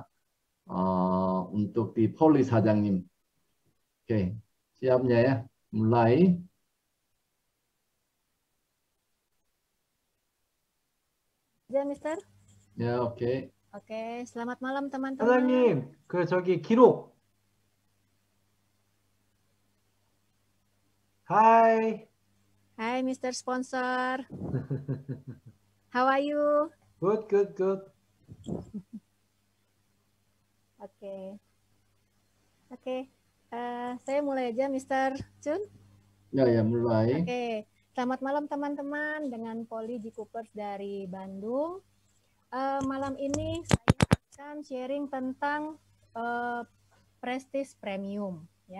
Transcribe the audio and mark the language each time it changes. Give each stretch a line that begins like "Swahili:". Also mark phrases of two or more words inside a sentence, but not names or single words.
Indonesian: Untuk di Poli sa장님. Oke, siapnya ya, mulai. Ya, Mister. Ya, oke. Oke, selamat malam teman-teman.
Korean: 사장님, 저기 기록.
Indonesian: Hai.
English: Hai, Mister Sponsor. How are you? Good.
Indonesian: Oke. Saya mulai aja, Mister Chun. Ya, mulai. Oke. Selamat malam teman-teman dengan Poli G-Coopers dari Bandung. Malam ini saya akan sharing tentang Prestige Premium ya.